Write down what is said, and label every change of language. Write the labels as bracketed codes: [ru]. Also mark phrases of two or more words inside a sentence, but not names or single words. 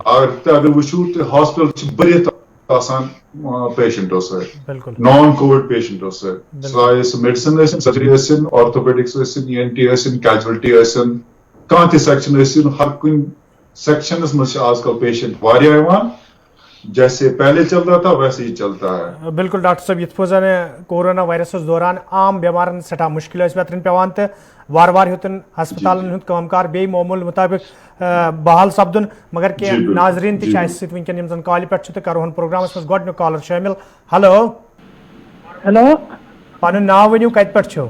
[ks] اگر وٕچھِو تہٕ ہاسپٹل چھِ بٔرِتھ آسان پیشنٹو سۭتۍ، بالکل [en] non covid [ks] پیشنٹو سۭتۍ، سُہ میڈِسن ٲسِن، سرجری ٲسِن، آرتھوپیڈکس ٲسِن، ENT ٲسِن، کیجوَلٹی ٲسِن، کانٛہہ تہِ سیکشن ٲسِن، ہر کُنہِ سیکشنس منٛز چھِ آز کل پیشنٹ واریاہ یِوان، [ur] جیسے پہلے چلتا تھا ویسے ہی چلتا ہے۔ [ks] بالکل ڈاکٹر صٲب، یِتھ پٲٹھۍ زن کورونا وائرسس دوران عام بیمارن سٹھاہ مشکل ٲسۍ ویترِنۍ پیوان تہٕ وارٕ وارٕ ہیوٚتُن ہسپتالن ہُنٛد کٲم کار بیٚیہِ معموٗل مُطٲبق بحال سپدُن، مگر کینٛہہ ناظریٖن تہِ چھِ اَسہِ سۭتۍ وٕنکیٚن یِم زن کالہِ پٮ۪ٹھ چھِ تہٕ کرہون پروگرامس منٛز گۄڈنیُک کالر شٲمِل۔ ہیلو، پنُن ناو ؤنِو، کتہِ پٮ۪ٹھ چھِو؟